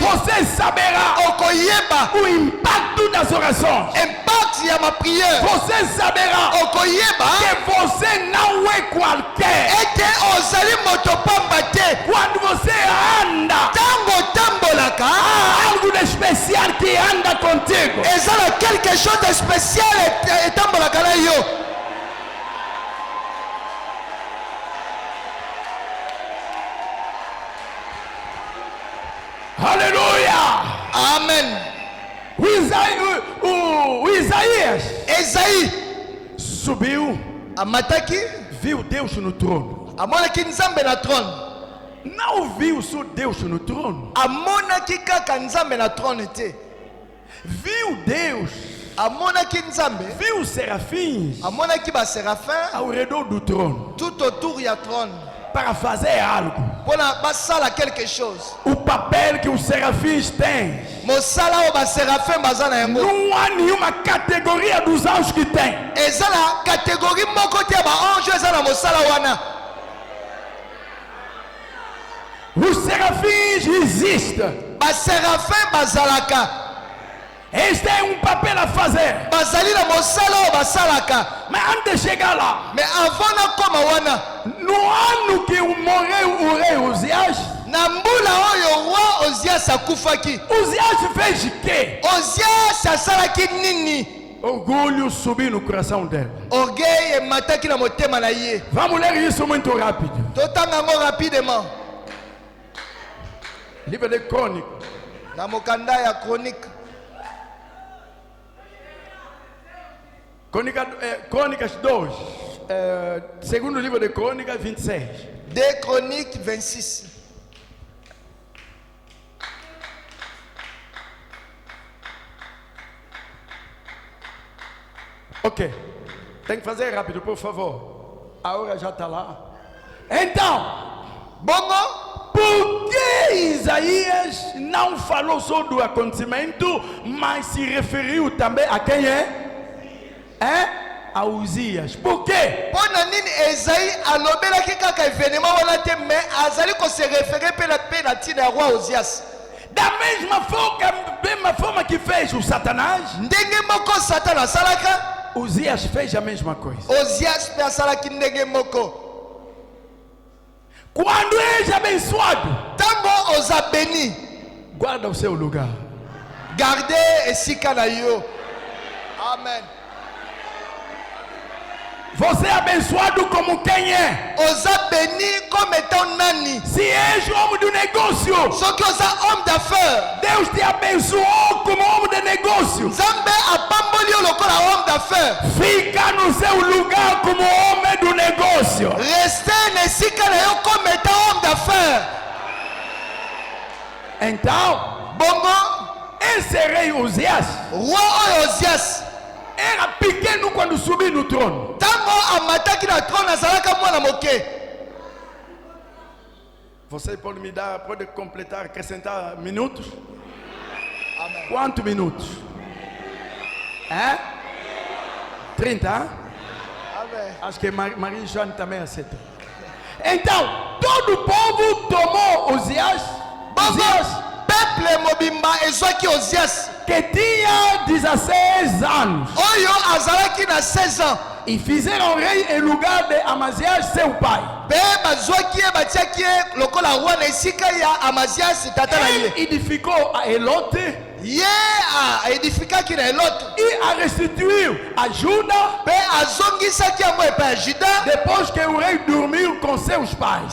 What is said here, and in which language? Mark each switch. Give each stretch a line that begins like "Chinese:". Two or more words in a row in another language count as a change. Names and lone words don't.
Portuguese: Você saberá
Lingala: Okoyeba
Portuguese: o impacto das orações.
Lingala: impact ya mapriere.
Portuguese: Você saberá
Lingala: Okoyeba
Portuguese: que você não é qualquer.
Lingala: ete ozali moto pamba te.
Portuguese: Quando você anda,
Lingala: Tango tambolaka,
Portuguese: há algo de especial que anda contigo.
Lingala: ezala
French: quelque chose de spécial
Lingala: etambolaka na yo.
Portuguese: Aleluia! Amen. O Isaías
Lingala: Esaïe
Portuguese: subiu,
Lingala: amataki,
Portuguese: viu Deus no trono.
Lingala: amonaki Nzambe na trône.
Portuguese: Não viu só Deus no trono,
Lingala: Amonaki kaka Nzambe na trône te.
Portuguese: viu Deus,
Lingala: Amonaki Nzambe,
Portuguese: viu os serafins
Lingala: amonaki baséraphin
Portuguese: ao redor do trono
French: tout autour
Lingala: ya trône
Portuguese: para fazer algo.
Lingala: Pona basala
French: quelque chose.
Portuguese: O papel que os serafins têm
Lingala: Mosala o ba séraphin bazana yango.
Portuguese: não há nenhuma categoria dos anjos que tem.
Lingala: Ezala catégorie moko te ba ange ezala mosala wana.
Portuguese: Os serafins existem.
Lingala: Ba séraphin bazalaka.
Portuguese: Eles têm papel a fazer.
Lingala: Bazali na mosala o basalaka.
Portuguese: Mas antes de chegar lá,
French: Mais avant
Lingala: na koma wana.
Portuguese: no ano que morreu o rei Uzias,
Lingala: Na mbula oyo roi Ozias akufaki.
Portuguese: Uzias fez o quê?
Lingala: Ozias asalaki nini?
Portuguese: Orgulho subiu no coração dele.
Lingala: Orgueil emataki na motema na ye.
Portuguese: Vamos ler isso muito rápido.
Lingala: Totanga yango rapidement.
Portuguese: Livro de Crônicas.
Lingala: Na mokanda ya chronique.
Portuguese: Crônicas 2. Segundo livro de Crônicas 26.
French: 2 Chroniques 26.
Portuguese: Ok. Tem que fazer rápido, por favor. A hora já está lá. Então,
Lingala: Bongo,
Portuguese: por que Isaías não falou só do acontecimento, mas se referiu também a quem é? A Uzias. Por quê?
Lingala: pona nini Esaïe alobelaki kaka événement wana te mais azali ko
French: se référer
Lingala: pe na tina ya roi Ozias.
Portuguese: Da mesma forma que fez o Satanás,
Lingala: Ndenge moko Satan asalaka,
Portuguese: Uzias fez a mesma coisa.
Lingala: Ozias pe asalaki ndenge moko.
Portuguese: Quando és abençoado,
Lingala: Tango oza béni,
Portuguese: guarda o seu lugar.
Lingala: gardez esika na yo. Amen.
Portuguese: Você é abençoado como quem é?
Lingala: Oza béni
French: comme étant
Lingala: nani.
Portuguese: Se és homem de negócio,
Lingala: Soki oza
French: homme d'affaires,
Portuguese: Deus te abençoou como homem de negócio.
Lingala: Nzambe apamboli yo lokola
French: homme d'affaires.
Portuguese: Fica no seu lugar como homem do negócio.
Lingala: Restez na esika na yo
French: comme étant homme d'affaires.
Portuguese: Então,
Lingala: Bongo,
Portuguese: esse rei Uzias
Lingala: roi oyo Ozias,
Portuguese: era pequeno quando subiu no trono.
Lingala: tango amataki na trône azalaka mwana moke.
Portuguese: Você pode completar, acrescentar minutos? Quantos minutos? 30? Amen. Acho que Maria Joane também aceita. Então, todo o povo tomou Uzias,
Lingala: Peuple mobimba ezwaki Ozias
Portuguese: que tinha 16 anos,
Lingala: oyo azalaki na 16 ans.
Portuguese: e fizeram rei em lugar de Amazias, seu pai.
Lingala: Pe bazwaki ye batiaki ye lokola roi na esika ya Amazias tata na ye.
Portuguese: Ele edificou a Elote
Lingala: Ye aedifikaki na Elote.
Portuguese: e a restituiu a Juda
Lingala: Pe azongisaki yango epai ya Juda
Portuguese: depois que o rei dormiu com seus pais.